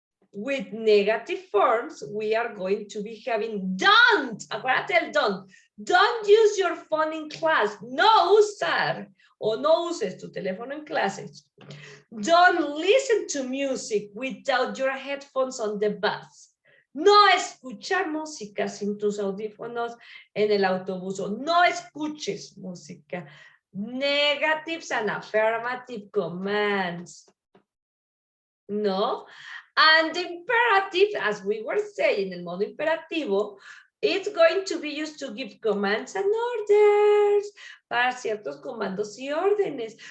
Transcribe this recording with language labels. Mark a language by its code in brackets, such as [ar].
[en] With negative forms, we are going to be having don't. [es] Acuérdate el don't. [en] Don't use your phone in class. [es] No usar o no uses tu teléfono en clases. [en] Don't listen to music without your headphones on the bus. [es] No escuchar música sin tus audífonos en el autobús. O no escuches música. [en] Negatives and affirmative commands. No. And the imperative, as we were saying, [es] el modo imperativo, [en] it's going to be used to give commands and orders [es] para ciertos comandos y órdenes.